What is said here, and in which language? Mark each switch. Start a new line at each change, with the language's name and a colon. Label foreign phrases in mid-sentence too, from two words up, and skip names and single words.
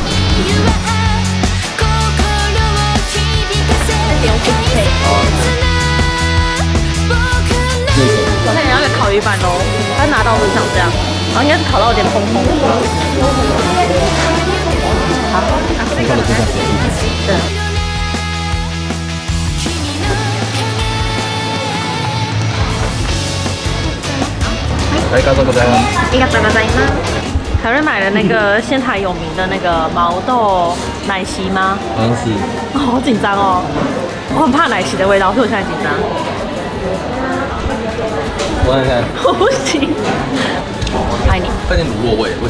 Chinese: 我看你要个烤鱼板喽，它拿到是像这样，然后应该是烤到有点蓬蓬。好，你看的非常随意。对。
Japanese: ありがとうございます。ありがとうございます。
Chinese: 凯瑞买了那个仙台有名的那个毛豆奶昔吗？好像是。好紧张哦，我很怕奶昔的味道，所以我现在紧张。我看看。我不行。爱你。带点卤肉味，为什么？